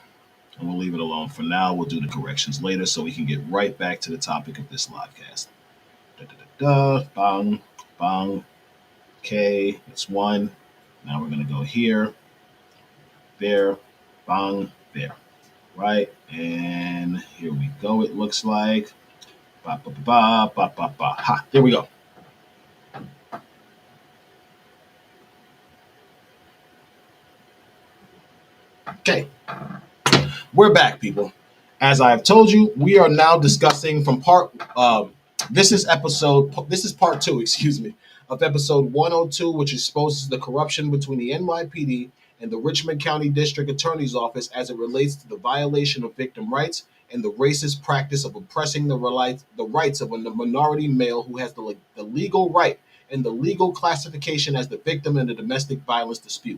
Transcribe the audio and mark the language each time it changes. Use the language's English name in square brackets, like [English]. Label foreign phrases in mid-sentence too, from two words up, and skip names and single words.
[English] And we'll leave it alone for now. We'll do the corrections later so we can get right back to the topic of this live cast. Da, da, da, da, bang, bang. Okay, it's one. Now we're going to go here, there, bang, there. Right? And here we go, it looks like. Ba, ba, ba, ba, ba, ba, ba. Ha, there we go. Okay, we're back, people. As I have told you, we are now discussing from part. This is part two, excuse me, of episode 102, which exposes the corruption between the NYPD and the Richmond County District Attorney's Office as it relates to the violation of victim rights and the racist practice of oppressing the rights of a minority male who has the legal right and the legal classification as the victim in a domestic violence dispute.